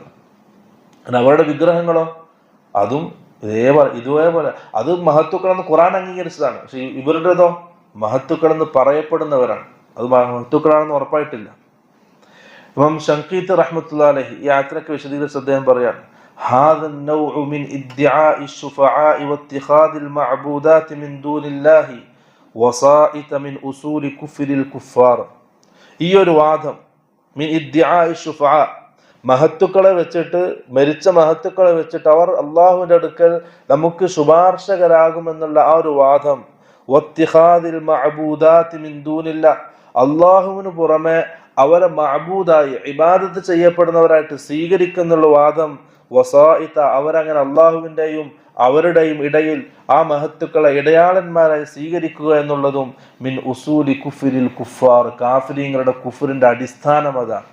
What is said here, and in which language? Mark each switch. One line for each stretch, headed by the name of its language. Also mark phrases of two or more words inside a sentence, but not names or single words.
Malayalam: അവരുടെ വിഗ്രഹങ്ങളോ അതും ഇതേപോലെ അത് മഹത്തുക്കളെന്ന് ഖുർആൻ അംഗീകരിച്ചതാണ്. പക്ഷെ ഇവരുടേതോ മഹത്തുക്കളെന്ന് പറയപ്പെടുന്നവരാണ്, അത് മഹത്തുക്കളാണെന്ന് ഉറപ്പായിട്ടില്ല. ഇമാം ശൻഖീത്ത്
Arabic: رحمة الله عليه
Malayalam: ഈ ആയത്തിനൊക്കെ വിശദീകരിച്ച് അദ്ദേഹം പറയാണ്,
Arabic: هذا النوع من ادعاء الشفعاء واتخاذ المعبودات من دون الله وسائط من أصول كفر الكفار.
Malayalam: ഈ ഒരു വാദം
Arabic: من ادعاء الشفعاء,
Malayalam: മഹത്തുക്കളെ വെച്ചിട്ട്, മരിച്ച മഹത്തുക്കളെ വെച്ചിട്ട് അവർ അള്ളാഹുവിന്റെ അടുക്കൽ നമുക്ക് ശുപാർശകരാകുമെന്നുള്ള ആ ഒരു വാദം,
Arabic: واتخاذ المعبودات من دون الله,
Malayalam: അള്ളാഹുവിന് പുറമെ അവരെ മഅബൂദായി ഇബാദത്ത് ചെയ്യപ്പെടുന്നവരായിട്ട് സ്വീകരിക്കുന്നുള്ള വാദം, വസായിത അവരങ്ങനെ അള്ളാഹുവിൻ്റെയും അവരുടെയും ഇടയിൽ ആ മഹത്തുക്കളെ ഇടയാളന്മാരായി സ്വീകരിക്കുക എന്നുള്ളതും
Arabic: من أصول كفر الكفار,
Malayalam: കാഫിരീങ്ങളുടെ കുഫറിന്റെ അടിസ്ഥാനം അതാണ്.